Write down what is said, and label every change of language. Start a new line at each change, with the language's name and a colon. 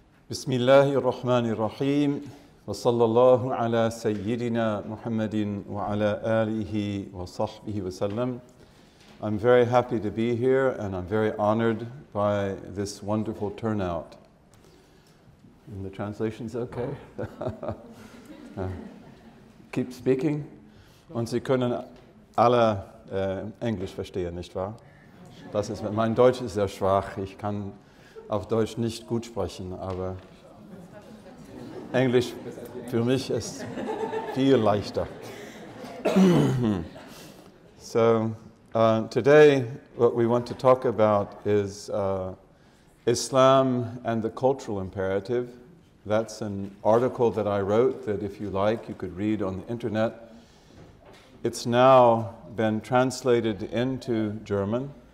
Arabic: بسم الله الرحمن الرحيم وصلى الله على سيدنا محمد وعلى آله وصحبه وسلم.
English: I'm very happy to be here and I'm very honored by this wonderful turnout. And the translation's okay? Keep speaking.
German: Und Sie können alle Englisch verstehen, nicht wahr? Das ist, mein Deutsch ist sehr schwach. Ich kann auf Deutsch nicht gut sprechen, aber Englisch für mich ist viel leichter.
English: So today what we want to talk about is Islam and the cultural imperative. That's an article that I wrote that if you like you could read on the internet. It's now been translated into German.